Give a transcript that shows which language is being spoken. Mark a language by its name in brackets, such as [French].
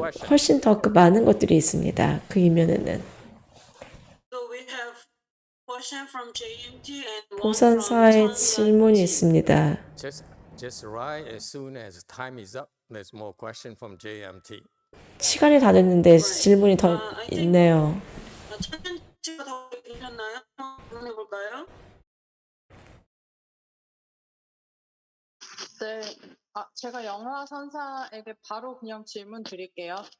[Korean] 훨씬 더 많은 것들이 있습니다. 그 이면에는. [English] So we have question from JMT and one from [Korean] 보선사의 [English] Changsan. [Korean] 질문이 있습니다. [English] Just right as soon as time is up, there's more question from JMT. [Korean] 시간이 다 됐는데 질문이 더 있네요. 찬지가 더 계셨나요? 질문해 볼까요? 네, 제가 영화 선사에게 바로 그냥 질문 드릴게요.